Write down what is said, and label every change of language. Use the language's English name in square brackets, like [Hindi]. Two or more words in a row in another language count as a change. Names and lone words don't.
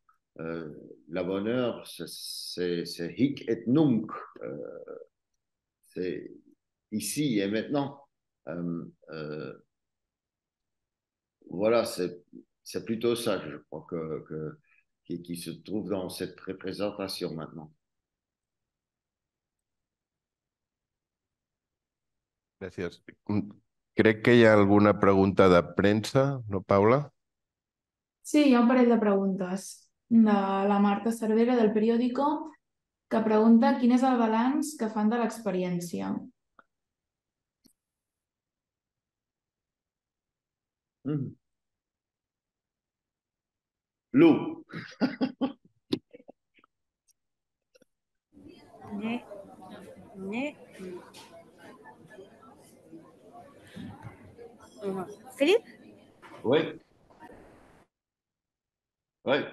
[French] La bonheur, c'est [Latin] hic et nunc. [French] C'est ici et maintenant. Euh, euh, voilà, c'est plutôt ça, je crois, qui se trouve dans cette représentation maintenant. [Catalan] Gràcies. Crec que hi ha alguna pregunta de premsa, no, Paula? Sí, hi ha un parell de preguntes de la Marta Cervera del periòdico que pregunta quin és el balanç que fan de l'experiència. Lou. Né. Né. Philippe? [French] Oui. Oui.